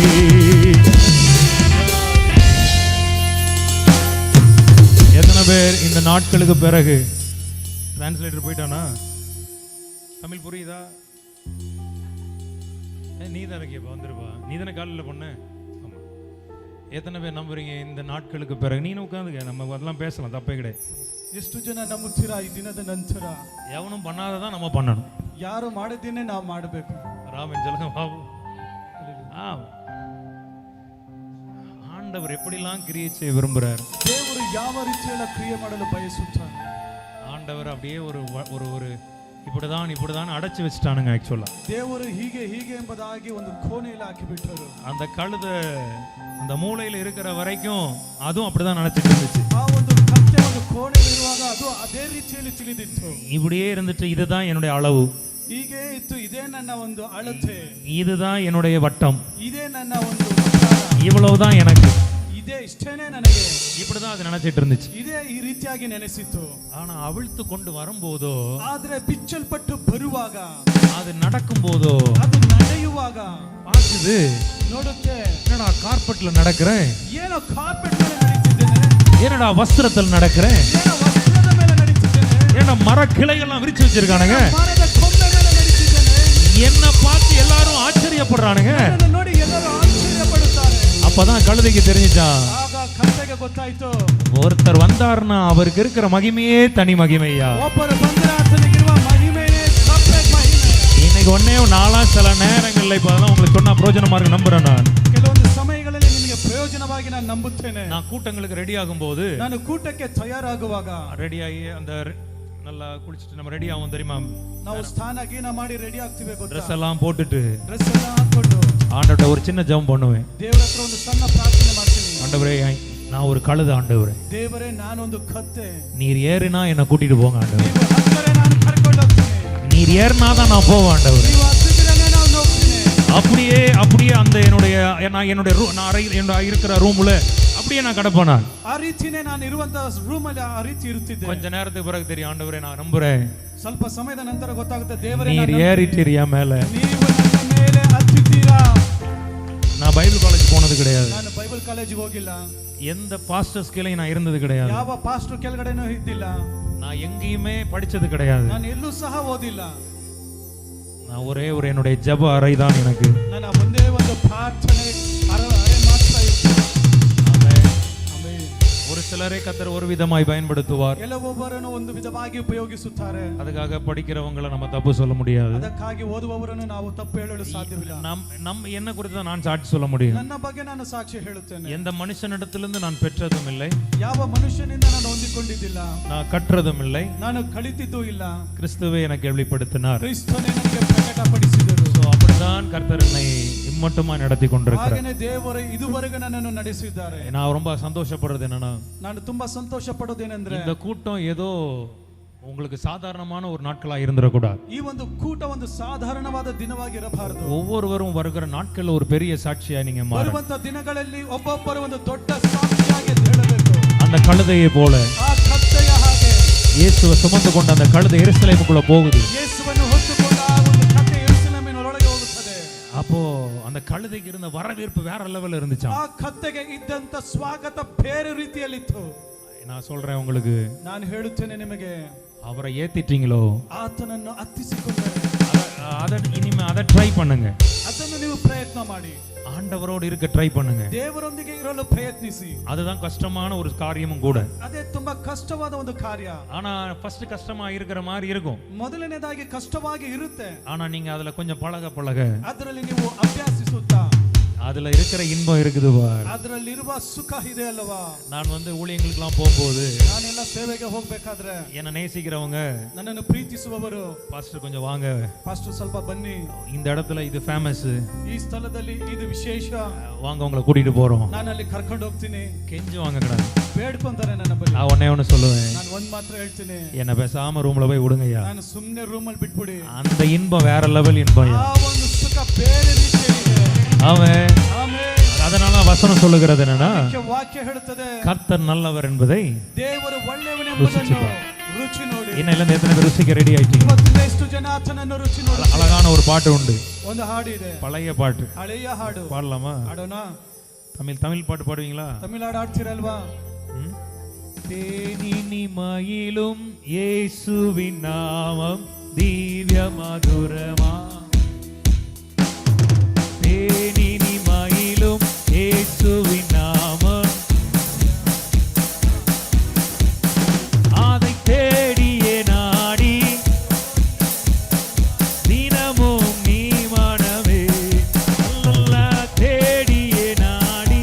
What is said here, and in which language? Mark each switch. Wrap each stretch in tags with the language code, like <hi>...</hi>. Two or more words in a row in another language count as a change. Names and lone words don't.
<ta>எத்தனை பேர் இந்த நாட்களுக்கு பிறகு டிரான்ஸ்லேட்டர் போயிட்டானா? தமிழ் புரியுதா? நீ தானே கேப்பா, வந்துருப்பா. நீ தானே காலையில் பொண்ணு. ஆமா. எத்தனை பேர் நம்புறீங்க இந்த நாட்களுக்கு பிறகு? நீனும் உட்காந்துக்க, நம்ம அதெல்லாம் பேசலாம், தப்பே கிடையாது.</ta> <kn>ಎಷ್ಟು ಜನ ನಂಬುತ್ತೀರಾ ಈ ದಿನದ ನಂತರ?</kn> <ta>எவனும் பண்ணாததான் நம்ம பண்ணணும்.</ta> <kn>ಯಾರು ಮಾಡದೇನೆ ನಾವು ಮಾಡಬೇಕು.</kn> <ta>ராமன் சொல்லுங்க பாபு. ஆண்டவர் எப்படிலாம் கிரியை செய்ய விரும்புறார்.</ta> <kn>ದೇವರು ಯಾವ ರೀತಿಯೆಲ್ಲ ಕ್ರಿಯೆ ಮಾಡಲು ಬಯಸುತ್ತಾನೆ.</kn> <ta>ஆண்டவர் அப்படியே ஒரு ஒரு ஒரு இப்படிதான் அடைச்சு வச்சுட்டானுங்க. ஆக்சுவலா</ta> <kn>ದೇವರು ಹೀಗೆ ಹೀಗೆ ಎಂಬುದಾಗಿ ಒಂದು ಕೋಣೆಯಲ್ಲಿ ಹಾಕಿಬಿಟ್ಟರು.</kn> <ta>அந்த கழுத அந்த மூளையில இருக்கிற வரைக்கும் அதுவும் அப்படிதான் நினைச்சிட்டு இருந்துச்சு.</ta> <kn>ಆ ಒಂದು ಕತ್ತೆ ಒಂದು ಕೋಣೆಯಲ್ಲಿ ಇರುವಾಗ ಅದು ಅದೇ ರೀತಿಯಲ್ಲಿ ತಿಳಿದಿತ್ತು.</kn> <ta>இப்படியே இருந்துட்டு இதுதான் என்னுடைய அளவு,</ta> <kn>ಹೀಗೆ ಇತ್ತು, ಇದೇ ನನ್ನ ಒಂದು ಅಳತೆ,</kn> <ta>இதுதான் என்னுடைய வட்டம்,</ta> <kn>ಇದೇ ನನ್ನ ಒಂದು ವಕ್ತಾರ,</kn> <ta>இவ்வளவுதான் எனக்கு,</ta> <kn>ಇದೇ ಇಷ್ಟೇನೆ ನನಗೆ,</kn> <ta>இப்படிதான் அது நினைச்சிட்டு இருந்துச்சு.</ta> <kn>ಇದೇ ಈ ರೀತಿಯಾಗಿ ನೆನೆಸಿತ್ತು.</kn> <ta>ஆனா அவிழ்த்து கொண்டு வரும்போதோ,</ta> <kn>ಆದ್ರೆ ಬಿಚ್ಚಲ್ಪಟ್ಟು ಬರುವಾಗ,</kn> <ta>அது நடக்கும் போதோ,</ta> <kn>ಅದು ನಡೆಯುವಾಗ</kn> <ta>பார்க்குது,</ta> <kn>ನೋಡುತ್ತೆ,</kn> <ta>என்னடா கார்பெட்ல நடக்கிறேன்,</ta> <kn>ಏನೋ ಕಾರ್ಪೆಟ್ ಮೇಲೆ ನಡೀತಿದ್ದೇನೆ,</kn> <ta>என்னடா வஸ்திரத்தில் நடக்கிறேன்,</ta> <kn>ಏನೋ ವಸ್ತ್ರದ ಮೇಲೆ ನಡೀತಿದ್ದೇನೆ,</kn> <ta>ஏன்னா மர கிளைகள்லாம் விரிச்சு வச்சிருக்கானுங்க,</ta> <kn>ಮರದ ಕೊಂಬೆ ಮೇಲೆ ನಡೀತಿದ್ದೇನೆ.</kn> <ta>என்ன பார்த்து எல்லாரும் ஆச்சரியப்படுறானுங்க.</ta> <kn>ನನ್ನನ್ನು ನೋಡಿ ಎಲ್ಲರೂ ಆಶ್ಚರ್ಯಪಡುತ್ತಾರೆ.</kn> <ta>அப்பதான் கழுதைக்கு தெரிஞ்சுச்சான்,</ta> <kn>ಆಗ ಕತ್ತೆಗೆ ಗೊತ್ತಾಯ್ತು,</kn> <ta>ஒருத்தர் வந்தாருன்னா அவருக்கு இருக்கிற மகிமையே தனி மகிமையா.</ta> <kn>ಒಬ್ಬರು ಬಂದರೆ ಆತನಿಗಿರುವ ಮಹಿಮೆಯೇ ಸಪ್ರೇಟ್ ಮಹಿಮೆ.</kn> <ta>இன்னைக்கு ஒன்னே நாளா சில நேரங்கள்ல இப்ப அதெல்லாம் உங்களுக்கு சொன்னா பிரயோஜனமா இருக்கு நம்புறேன். நான்</ta> <kn>ಕೆಲವೊಂದು ಸಮಯಗಳಲ್ಲಿ ನಿಮಗೆ ಪ್ರಯೋಜನವಾಗಿ ನಾನು ನಂಬುತ್ತೇನೆ.</kn> <ta>நான் கூட்டங்களுக்கு ரெடி ஆகும் போது,</ta> <kn>ನಾನು ಕೂಟಕ್ಕೆ ತಯಾರಾಗುವಾಗ,</kn> <ta>ரெடி ஆகி அந்த நல்லா குளிச்சுட்டு நம்ம ரெடி ஆகும் தெரியுமா,</ta> <kn>ನಾವು ಸ್ನಾನ ಗೀನ ಮಾಡಿ ರೆಡಿ ಆಗ್ತೀವಿ ಗೊತ್ತಾ?</kn> <ta>ட்ரெஸ் எல்லாம் போட்டுட்டு</ta> <kn>ಡ್ರೆಸ್ ಎಲ್ಲ ಹಾಕೊಂಡು</kn> <ta>ஆண்டவர்ட்ட ஒரு சின்ன ஜெபம் பண்ணுவேன்.</ta> <kn>ದೇವರ ಹತ್ರ ಒಂದು ಸಣ್ಣ ಪ್ರಾರ್ಥನೆ ಮಾಡ್ತೀನಿ.</kn> <ta>ஆண்டவரே, நான் ஒரு கழுத ஆண்டவரே,</ta> <kn>ದೇವರೇ ನಾನೊಂದು ಕತ್ತೆ,</kn> <ta>நீர் ஏறினா என்னை கூட்டிட்டு போங்க ஆண்டவரே,</ta> <kn>ನೀವು ಹತ್ತರೆ ನಾನು ಕರ್ಕೊಂಡು ಹೋಗ್ತೀನಿ,</kn> <ta>நீர் ஏறினாதான் நான் போவேன் ஆண்டவரே.</ta> <kn>ನೀವು ಹತ್ತಿದ್ರೆ ನಾನು ಹೋಗ್ತೀನಿ.</kn> <ta>அப்படியே அந்த என்னுடைய நான் அறையில் இருக்கிற ரூம்ல அப்படியே நான் கிடப்பேன். நான்</ta> <kn>ಆ ರೀತಿನೇ ನಾನು ಇರುವಂತ ರೂಮ್ ಅಲ್ಲಿ ಆ ರೀತಿ ಇರುತ್ತಿದ್ದೆ.</kn> <ta>கொஞ்ச நேரத்துக்கு பிறகு தெரியும், ஆண்டவரே நான் நம்புறேன்,</ta> <kn>ಸ್ವಲ್ಪ ಸಮಯದ ನಂತರ ಗೊತ್ತಾಗುತ್ತೆ, ದೇವರೇ</kn> <ta>நீர் ஏறிட்டீரியா மேல.</ta> <kn>ನೀವು ನನ್ನ ಮೇಲೆ ಹತ್ತಿದ್ದೀರಾ.</kn> <ta>நான்</ta> <en>Bible college</en> <ta>போனது கிடையாது,</ta> <kn>ನಾನು ಬೈಬಲ್ ಕಾಲೇಜಿಗೆ ಹೋಗಿಲ್ಲ,</kn> <ta>எந்த பாஸ்டர்ஸ் கீழே நான் இருந்தது கிடையாது,</ta> <kn>ಯಾವ ಪಾಸ್ಟರ್ ಕೆಳಗಡೆನೂ ಇದ್ದಿಲ್ಲ,</kn> <ta>நான் எங்கேயுமே படிச்சது கிடையாது,</ta> <kn>ನಾನು ಎಲ್ಲೂ ಸಹ ಓದಿಲ್ಲ.</kn> <ta>நான் ஒரே ஒரு என்னுடைய ஜெப அறை தான் எனக்கு.</ta> <kn>ನನ್ನ ಒಂದೇ ಒಂದು ಪ್ರಾರ್ಥನೆ ಅರೆ ಮಾತ್ರ ಇತ್ತು.</kn> <ta>ஆமென்.</ta> <kn>ಆಮೆನ್.</kn> <ta>ஒரு சிலரை கர்த்தர் ஒரு விதமாய் பயன்படுத்துவார்.</ta> <kn>ಕೆಲವೊಬ್ಬರನ್ನು ಒಂದು ವಿಧವಾಗಿ ಉಪಯೋಗಿಸುತ್ತಾರೆ.</kn> <ta>அதுக்காக படிக்கிறவங்கள நம்ம தப்பு சொல்ல முடியாது.</ta> <kn>ಅದಕ್ಕಾಗಿ ಓದುವವರನ್ನು ನಾವು ತಪ್ಪು ಹೇಳಲು ಸಾಧ್ಯವಿಲ್ಲ.</kn> <ta>நம் என்ன குறித்து தான் நான் சாட்சி சொல்ல முடியும்.</ta> <kn>ನನ್ನ ಬಗ್ಗೆ ನಾನು ಸಾಕ್ಷಿ ಹೇಳುತ್ತೇನೆ.</kn> <ta>எந்த மனுஷனிடத்திலிருந்து நான் பெற்றதும் இல்லை,</ta> <kn>ಯಾವ ಮನುಷ್ಯನಿಂದ ನಾನು ಹೊಂದಿಕೊಂಡಿದ್ದಿಲ್ಲ,</kn> <ta>நான் கற்றதும் இல்லை.</ta> <kn>ನಾನು ಕಲಿತಿದ್ದೂ ಇಲ್ಲ.</kn> <ta>கிறிஸ்துவே எனக்கு வெளிப்படுத்தினார்.</ta> <kn>ಕ್ರಿಸ್ತನೇ ನನಗೆ ಪ್ರಕಟಪಡಿಸಿದರು.</kn> <ta>அப்படிதான் கர்த்தர் என்னை இம்மட்டுமா நடத்தி கொண்டிருக்கிறார்.</ta> <kn>ಹಾಗೇನೇ ದೇವರು ಇದುವರೆಗೆ ನನ್ನನ್ನು ನಡೆಸಿದ್ದಾರೆ.</kn> <ta>நான் ரொம்ப சந்தோஷப்படுறது என்னன்னா,</ta> <kn>ನಾನು ತುಂಬಾ ಸಂತೋಷ ಪಡೋದೇನೆಂದ್ರೆ</kn> <ta>இந்த கூட்டம் ஏதோ உங்களுக்கு சாதாரணமான ஒரு நாட்களா இருந்திடக்கூடாது.</ta> <kn>ಈ ಒಂದು ಕೂಟ ಒಂದು ಸಾಧಾರಣವಾದ ದಿನವಾಗಿರಬಾರದು.</kn> <ta>ஒவ்வொருவரும் வருகிற நாட்கள்ல ஒரு பெரிய சாட்சியா நீங்க மாறணும்.</ta> <kn>ಬರುವಂತ ದಿನಗಳಲ್ಲಿ ಒಬ್ಬೊಬ್ಬರು ಒಂದು ದೊಡ್ಡ ಸಾಕ್ಷಿಯಾಗಿ ಹೇಳಬೇಕು.</kn> <ta>அந்த கழுதையை போல</ta> <kn>ಆ ಕತ್ತೆಯ ಹಾಗೆ</kn> <ta>இயேசுவை சுமந்து கொண்ட அந்த கழுதை எருசலேமுக்குள்ள போகுது.</ta> <kn>ಯೇಸುವನ್ನು ಹೊತ್ತುಕೊಂಡ ಆ ಒಂದು ಕತ್ತೆ ಯೆರೂಸಲೇಮಿನೊಳಗೆ ಹೋಗುತ್ತದೆ.</kn> <ta>அப்போ அந்த கழுதைக்கு இருந்த வரவேற்பு வேற லெவல்ல இருந்துச்சாம்.</ta> <kn>ಆ ಕತ್ತೆಗೆ ಇದ್ದಂತ ಸ್ವಾಗತ ಬೇರೆ ರೀತಿಯಲ್ಲಿತ್ತು.</kn> <ta>நான் சொல்றேன் உங்களுக்கு,</ta> <kn>ನಾನು ಹೇಳುತ್ತೇನೆ ನಿಮಗೆ,</kn> <ta>அவரை ஏத்திட்டீங்களோ</ta> <kn>ಆತನನ್ನು ಹತ್ತಿಸಿಕೊಂಡರೆ</kn> <ta>இனிமே அதை ட்ரை பண்ணுங்க.</ta> <kn>ಅದನ್ನು ನೀವು ಪ್ರಯತ್ನ ಮಾಡಿ.</kn> <ta>ஆண்டவரோடு இருக்க ட்ரை பண்ணுங்க.</ta> <kn>ದೇವರೊಂದಿಗೆ ಇರಲು ಪ್ರಯತ್ನಿಸಿ.</kn> <ta>அதுதான் கஷ்டமான ஒரு காரியமும் கூட.</ta> <kn>ಅದೇ ತುಂಬಾ ಕಷ್ಟವಾದ ಒಂದು ಕಾರ್ಯ.</kn> <ta>ஆனா ஃபர்ஸ்ட் கஷ்டமா இருக்கிற மாதிரி இருக்கும்.</ta> <kn>ಮೊದಲನೇದಾಗಿ ಕಷ್ಟವಾಗಿ ಇರುತ್ತೆ.</kn> <ta>ஆனா நீங்க அதுல கொஞ்சம் பழக பழக</ta> <kn>ಅದರಲ್ಲಿ ನೀವು ಅಭ್ಯಾಸಿಸುತ್ತಾ</kn> <ta>அதுல இருக்கிற இன்பம் இருக்குது பார்.</ta> <kn>ಅದರಲ್ಲಿರುವ ಸುಖ ಇದೆ ಅಲ್ವಾ.</kn> <ta>நான் ஊழியங்களுக்கெல்லாம் போகும்போது</ta> <kn>ನಾನೆಲ್ಲ ಸೇವೆಗೆ ಹೋಗ್ಬೇಕಾದ್ರೆ</kn> <ta>என்ன நேசிக்கிறவங்க,</ta> <kn>ನನ್ನನ್ನು ಪ್ರೀತಿಸುವವರು,</kn> <ta>பாஸ்டர் கொஞ்சம் வாங்க,</ta> <kn>ಪಾಸ್ಟರ್ ಸ್ವಲ್ಪ ಬನ್ನಿ,</kn> <ta>இந்த இடத்துல இது ஃபேமஸ்,</ta> <kn>ಈ ಸ್ಥಳದಲ್ಲಿ ಇದು ವಿಶೇಷ,</kn> <ta>வாங்க உங்களை கூட்டிட்டு போறோம்.</ta> <kn>ನಾನು ಅಲ್ಲಿ ಕರ್ಕೊಂಡು ಹೋಗ್ತೀನಿ.</kn> <ta>கெஞ்சி வாங்க கூடாது.</ta> <kn>ಬೇಡ್ಕೊಂತಾರೆ ನನ್ನ ಬಳಿ.</kn> <ta>நான் ஒண்ணு சொல்லுவேன்,</ta> <kn>ನಾನು ಒಂದ್ ಮಾತ್ರ ಹೇಳ್ತೀನಿ,</kn> <ta>என்ன பேசாம ரூம்ல போய் விடுங்கய்யா.</ta> <kn>ನಾನು ಸುಮ್ಮನೆ ರೂಮಲ್ಲಿ ಬಿಟ್ಬಿಡಿ.</kn> <ta>அந்த இன்பம் வேற லெவல் இன்பம்.</ta> <kn>ಆ ಒಂದು ಸುಖ ಬೇರೆ ರೀತಿಯಲ್ಲಿದೆ.</kn> <ta>ஆமென்.</ta> <kn>ಆಮೆನ್.</kn> <ta>அதனால வசனம் சொல்லுகிறது என்னன்னா,</ta> <kn>ವಾಕ್ಯ ಹೇಳುತ್ತದೆ,</kn> <ta>கர்த்தர் நல்லவர் என்பதை</ta> <kn>ದೇವರು ಒಳ್ಳೆಯವನೆಂಬುದನ್ನು ರುಚಿ ನೋಡಿ.</kn> <ta>இன்னையில எத்தனை பேர் ருசிக்க ரெடி ஆயிட்டீங்க?</ta> <kn>ಇವತ್ತಿನ ಎಷ್ಟು ಜನ ಆತನನ್ನು ರುಚಿ ನೋಡಿ.</kn> <ta>அழகான ஒரு பாட்டு உண்டு,</ta> <kn>ಒಂದು ಹಾಡು ಇದೆ,</kn> <ta>பழைய பாட்டு.</ta> <kn>ಹಳೆಯ ಹಾಡು.</kn> <ta>பாடலாமா?</ta> <kn>ಹಾಡೋಣ.</kn> <ta>தமிழ் பாட்டு பாடுவீங்களா?</ta> <kn>ತಮಿಳ್ ಹಾಡ್ತೀರಲ್ವಾ?</kn> <ta>தேனினிமயிலும் இயேசுவின் நாமம் திவ்ய மதுரமா, தேனினிமயிலும் இயேசுவின் நாமம், அதை தேடியே நாடி தினமும் நீ மனமே நல்லா தேடியே நாடி.</ta>